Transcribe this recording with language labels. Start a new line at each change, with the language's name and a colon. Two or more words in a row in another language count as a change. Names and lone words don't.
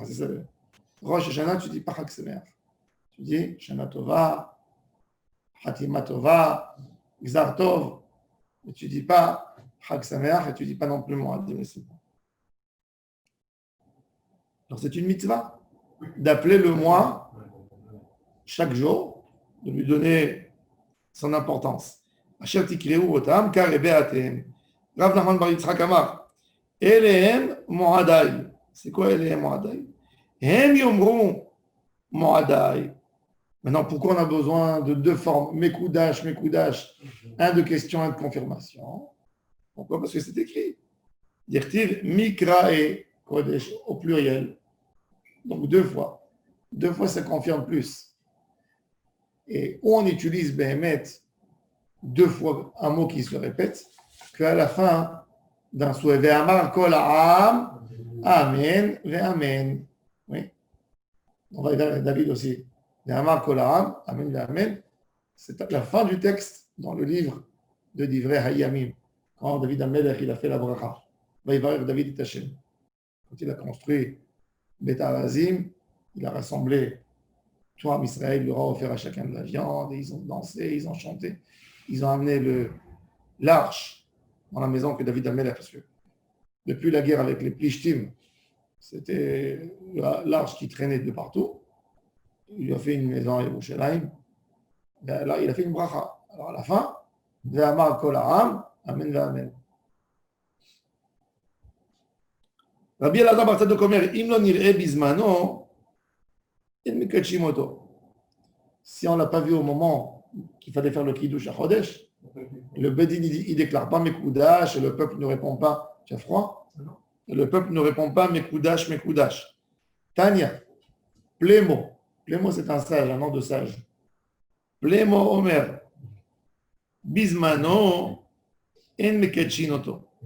French: C'est ça. Rosh Hashanah, tu ne dis pas
Hebrew: חג שמח.
French: Tu dis
Hebrew: שנה טובה, חתימה טובה, גזר טוב.
French: Mais tu ne dis pas
Hebrew: חג שמח
French: et tu ne dis pas non plus
Hebrew: מועדים לשמחה.
French: Alors c'est une mitzvah d'appeler le mois chaque jour, de lui donner son importance.
Hebrew: אשר תקראו אותם קרבה אתם. רב נחמן בר יצחק אמר, אלהם מועדי.
French: C'est quoi
Hebrew: אלהם מועדי? הם יאמרו מועדי.
French: Maintenant, pourquoi on a besoin de 2 formes? Mekoudash, un de question, un de confirmation. Pourquoi? Parce que c'est écrit.
Hebrew: דכתיב מקראי קודש
French: au pluriel. Donc 2 fois. 2 fois, ça confirme plus. Et où on utilise Behemet 2 fois un mot qui se répète, qu'à la fin d'un souhait.
Hebrew: ויאמר כל העם, אמן, ואמן.
French: Oui. On va dire David aussi.
Hebrew: ויאמר כל העם, אמן, ואמן.
French: C'est à la fin du texte dans le livre de Divrei Hayamim. Quand David Amelech, il a fait la bracha.
Hebrew: ויברך דוד את השם.
French: Quand il a construit Beth Arazim, il a rassemblé tout Am Israël, il leur a offert à chacun de la viande, et ils ont dansé, ils ont chanté, ils ont amené l'arche dans la maison que David a mis, parce que depuis la guerre avec les Plishtim, c'était l'arche qui traînait de partout. Il lui a fait une maison à Yerushalayim. Là, il a fait une bracha. Alors à la fin,
Hebrew: ויאמר כל העם, אמן ואמן. רבי אלעזר בר צדוק אומר, אם לא נראה בזמנו, אין מקדשים אותו.
French: Si on ne l'a pas vu au moment qu'il fallait faire le Kiddush à Chodesh, le Bedin il déclare pas Mekoudash et le peuple ne répond pas. Tu as froid? Et le peuple ne répond pas Mekoudash. Tanya, Plémo. Plémo c'est un sage, un nom de sage.
Hebrew: פלימו אומר, בזמנו, אין מקדשים אותו.